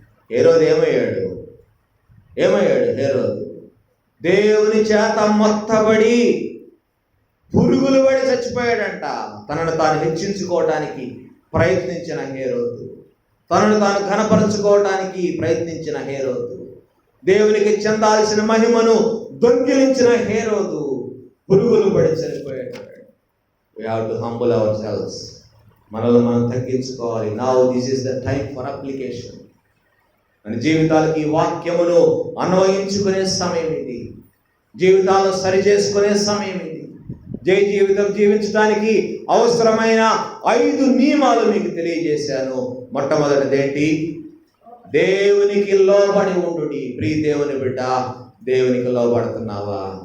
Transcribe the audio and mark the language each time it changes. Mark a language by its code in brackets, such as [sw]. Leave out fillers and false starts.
[te] హేరోదు ఏమయ్యాడు? హేరోదు దేవుని చేత మొత్తబడి పురుగులు పడి చచ్చిపోయాడంట. తనను తాను హెచ్చించుకోవడానికి ప్రయత్నించిన హేరోదు, తనను తాను ఘనపరచుకోవడానికి ప్రయత్నించిన హేరోదు, దేవునికి చెందాల్సిన మహిమను దొంగిలించిన హేరోదు పురుగులు పడి చనిపోయాడు. [en] We have to humble ourselves. [te] మనల్ని మనం తగ్గించుకోవాలి. [en] Now this is the time for application. [te] మన జీవితాలకి వాక్యమును అన్వయించుకునే సమయం ఇది. జీవితాలు సరి చేసుకునే సమయం ఇది. జై జీవితం జీవించడానికి అవసరమైన 5 నియమాలు మీకు తెలియజేశాను. మొట్టమొదటిది ఏంటి? దేవునికి లోబడి ఉండుడి. ప్రియ దేవుని బిడ్డ, దేవునికి లోబడుతున్నావా?